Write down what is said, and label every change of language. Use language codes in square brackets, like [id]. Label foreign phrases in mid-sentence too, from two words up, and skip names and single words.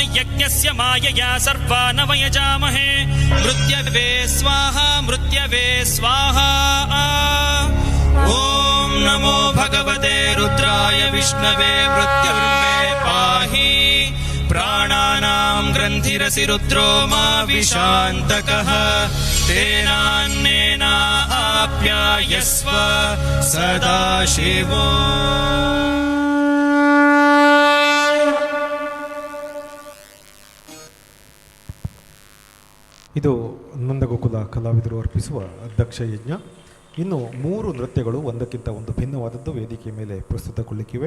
[sa] यज्ञस्य मायया सर्वान् वयजामहे मृत्यवे स्वाहा मृत्यवे स्वाहा ॐ नमो भगवते रुद्राय विष्णवे मृत्युर्मे पाहि प्राणानां ग्रन्थिरसि रुद्रो मा विशान्तकः तेनान्नेन आप्यायस्व सदा शिवो [kn] ಇದು ನಂದಗೋಕುಲ ಕಲಾವಿದರು ಅರ್ಪಿಸುವ ದಕ್ಷ ಯಜ್ಞ. ಇನ್ನು 3 ನೃತ್ಯಗಳು ಒಂದಕ್ಕಿಂತ ಒಂದು ಭಿನ್ನವಾದದ್ದು ವೇದಿಕೆಯ ಮೇಲೆ ಪ್ರಸ್ತುತಗೊಳ್ಳಿಕ್ಕಿವೆ.